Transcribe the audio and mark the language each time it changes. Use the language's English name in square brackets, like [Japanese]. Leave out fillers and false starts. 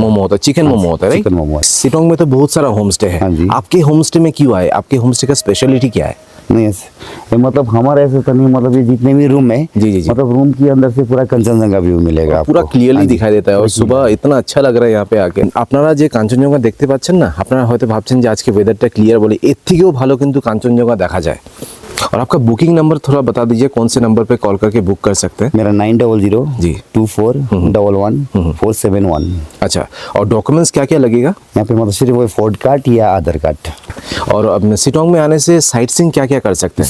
[Hindi] मोमो होता है, चिकन मोमो होता है, राइट? चिकन मोमो है। सिटोंग में तो बहुत सारा होम स्टे है। हाँ जी। आपके होम स्टे में क्यों आए? आपके होम स्टे का स्पेशलिटी क्या है? नहीं ये मतलब हमारा ऐसा तो नहीं, मतलब ये जितने भी रूम है, जी, जी, जी। मतलब रूम के अंदर से पूरा कंचनजंगा व्यू मिलेगा आपको। पूरा क्लियरली हाँ जी। दिखाई देता है, और सुबह इतना अच्छा लग रहा है यहाँ पे आके। [Bangla] আপনারা যে কাঞ্চনজঙ্ঘা দেখতে পাচ্ছেন না, আপনারা হয়তো ভাবছেন যে আজকে ওয়েদারটা क्लियर বলে, এর থেকেও ভালো কিন্তু কাঞ্চনজঙ্ঘা দেখা যায়। [Hindi] और आपका बुकिंग नंबर थोड़ा बता दीजिए, कौन से नंबर पे कॉल करके बुक कर सकते हैं? मेरा 900 जी। 2411 अच्छा, और डॉक्यूमेंट्स क्या क्या लगेगा? यहाँ पे मतलब सिर्फ वो फोर्ड कार्ड या आधार कार्ड। और अब सिटोंग में आने से साइट सीइंग क्या क्या कर सकते हैं?